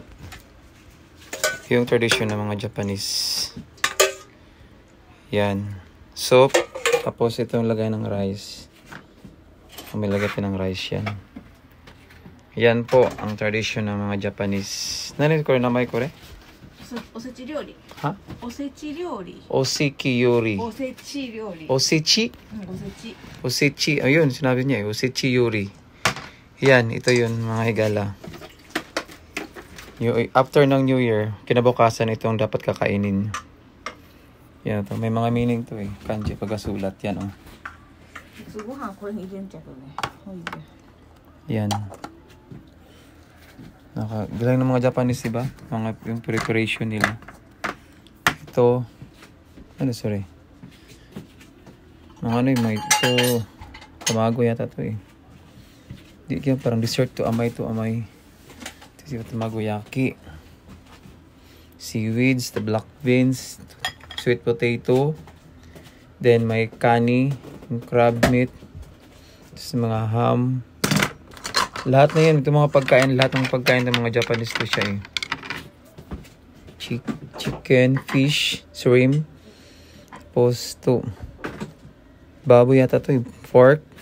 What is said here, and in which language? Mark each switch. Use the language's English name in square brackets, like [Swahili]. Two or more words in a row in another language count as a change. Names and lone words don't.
[Filipino] Yung tradisyon ng mga Japanese. Yan. Soup. Tapos itong lagay ng rice. May lagay ng rice yan. Yan po ang tradisyon ng mga Japanese. Nani ko rin namay ko rin? [Japanese] おせち料理. [Filipino] Ha? [Japanese] おせち料理. おせき ゆり. おせち料理. Osechi? Osechi. Osechi. [Filipino] Ayun, sinabi niya eh. [Japanese] おせち ゆり. [Filipino] Yan, ito yun mga higala. After ng New Year, kinabukasan itong dapat kakainin. Yan to. May mga meaning to eh. Kanji pagkasulat. Yan oh. Yan. Galing ng mga Japanese diba? Yung preparation nila. Ito. Sorry. Mga ano yung may ito. Tamago yata to eh. Di kaya parang dessert to amay. Ito siya tamagoyaki. [English] Seaweeds, the black beans, sweet potato. [Filipino] Then may kani, yung [English] crab meat. [Filipino] Tapos mga ham. Lahat na yan, itong mga pagkain, lahat ng pagkain ng mga Japanese to siya eh. [English] Chicken, fish, shrimp. [Filipino] Tapos to. Baboy yata to eh. Pork.